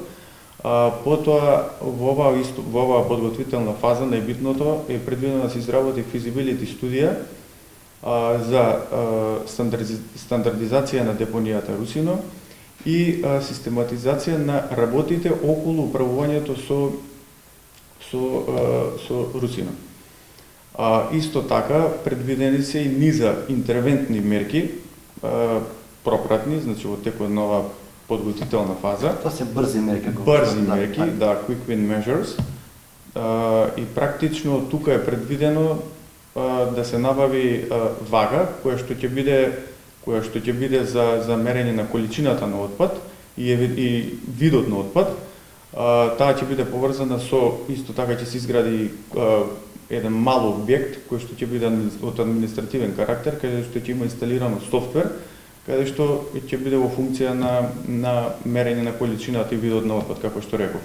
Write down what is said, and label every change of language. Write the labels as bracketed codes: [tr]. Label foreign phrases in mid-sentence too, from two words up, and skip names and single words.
[mk] Потоа во оваа подготвителна фаза најбитното е предвидено да се изработи физибилити студија за стандардизација на депонијата Русино и систематизација на работите околу управувањето со Русино. Исто така предвидени се и низа интервентни мерки, пропратни, значи во текот на оваа подготвителна фаза. Тоа се брзи мерки. Брзи мерки, да, [en] quick win measures. [mk] И практично тука е предвидено да се набави вага која што ќе биде за мерење на количината на отпад и видот на отпад. Таа ќе биде поврзана со, исто така ќе се изгради еден мал објект кој што ќе биде од административен карактер, каде што ќе има инсталирано софтвер, каде што ќе биде во функција на мерење на количината и видот на отпад, како што реков.